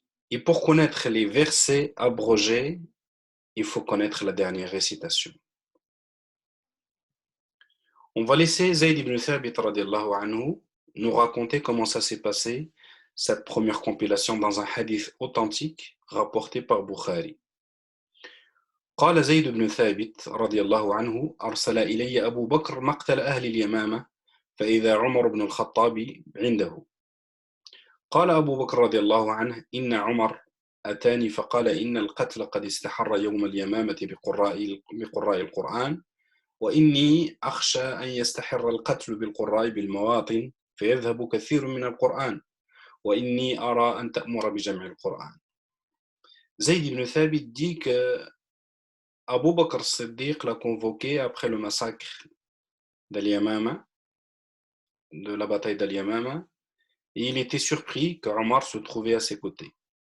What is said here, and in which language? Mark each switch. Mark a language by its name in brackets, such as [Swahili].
[French] Et pour connaître les versets abrogés, il faut connaître la dernière récitation. On va laisser Zayd ibn Thabit radiallahu anhu nous raconter comment ça s'est passé, cette première compilation dans un hadith authentique rapporté par Bukhari. [Arabic] قال زيد بن ثابت رضي الله عنه أرسل إلي أبو بكر مقتل أهل اليمامة فإذا عمر بن الخطاب عنده. قال أبو بكر رضي الله عنه إن عمر أتاني فقال إن القتل قد استحر يوم اليمامة بقراء القرآن وإني أخشى أن يستحر القتل بالقراء بالمواطن فيذهب كثير من القرآن وإني أرى أن تأمر بجمع القرآن. [French] Zayd ibn Thabit dit que Abu Bakr Siddiq l'a convoqué après le massacre d'Al-Yamama, de la bataille d'Al-Yamama, et il était surpris qu'Omar se trouvait à ses côtés.